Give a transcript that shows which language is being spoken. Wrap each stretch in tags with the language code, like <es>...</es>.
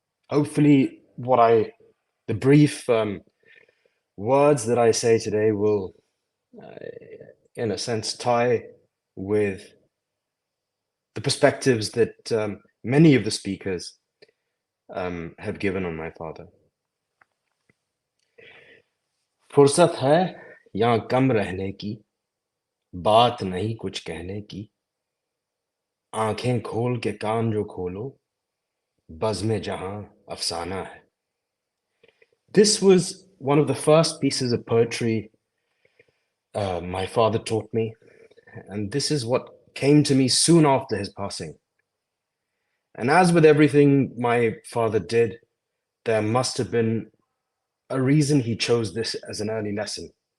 <en>Hopefully the brief words that I say today will in a sense tie with the perspectives that many of the speakers have given on my father.</en> <hi>फुर्सत है यहाँ कम रहने की, बात नहीं कुछ कहने की, आंखें खोल के कान जो खोलो, बज़्म जहां अफसाना है.</hi> <en>This was one of the first pieces of poetry my father taught me, and this is what came to me soon after his passing. And as with everything my father did, there must have been a reason he chose this as an early lesson.</en>